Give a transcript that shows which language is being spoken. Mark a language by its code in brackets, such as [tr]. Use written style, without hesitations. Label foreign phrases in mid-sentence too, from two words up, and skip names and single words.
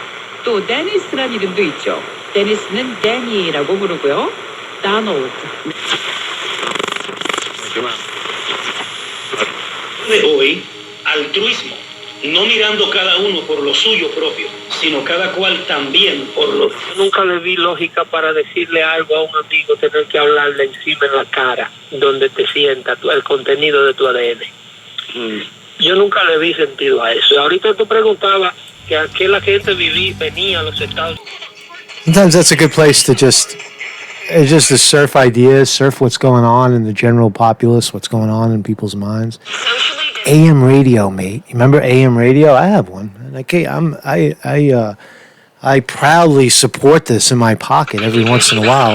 [ko] 또 데니스란 이름도 있죠. 데니스는 데니라고 부르고요. 다노. [es] De hoy, altruismo, no mirando cada uno por lo suyo propio, sino cada cual también por lo... Nunca le vi lógica para decirle algo a un amigo, tener que hablarle encima en la cara, donde te sienta el contenido de tu ADN. Yo nunca le vi sentido a eso. Ahorita tú preguntabas que a qué la gente venía a los Estados Unidos. [en] Sometimes that's a good place to just surf ideas, surf what's going on in the general populace, what's going on in people's minds. AM radio, mate. You remember AM radio? I have one. And I proudly support this in my pocket every once in a while.